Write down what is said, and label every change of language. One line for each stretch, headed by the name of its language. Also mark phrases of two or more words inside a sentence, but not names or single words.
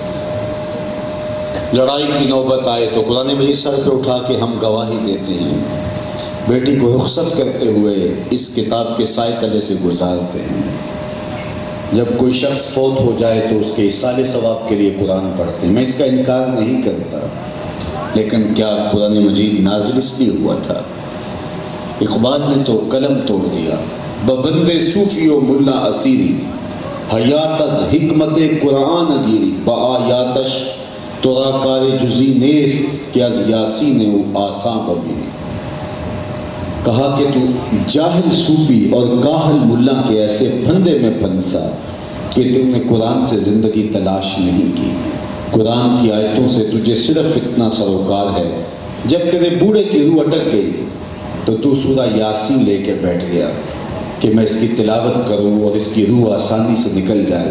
Urdu: لڑائی کی نوبت آئے تو قرآن مجید سر پہ اٹھا کے ہم گواہی دیتے ہیں، بیٹی کو رخصت کرتے ہوئے اس کتاب کے سائے تلے سے گزارتے ہیں، جب کوئی شخص فوت ہو جائے تو اس کے ایصال ثواب کے لیے قرآن پڑھتے ہیں۔ میں اس کا انکار نہیں کرتا، لیکن کیا قرآن مجید نازل اس لیے ہوا تھا؟ اقبال نے تو قلم توڑ دیا،
Persian: ببند صوفی و ملا اسیری، حیات از حکمت قرآن گیری، بآیاتش ترا کار جزی نیست کہ از یاسین و آساں بمیری۔
Urdu: کہا کہ تو جاہل صوفی اور کاہل ملا کے ایسے پھندے میں پھنسا کہ تم نے قرآن سے زندگی تلاش نہیں کی، قرآن کی آیتوں سے تجھے صرف اتنا سروکار ہے، جب تیرے بوڑھے کی روح اٹک گئی تو تو سورہ یاسین لے کے بیٹھ گیا کہ میں اس کی تلاوت کروں اور اس کی روح آسانی سے نکل جائے۔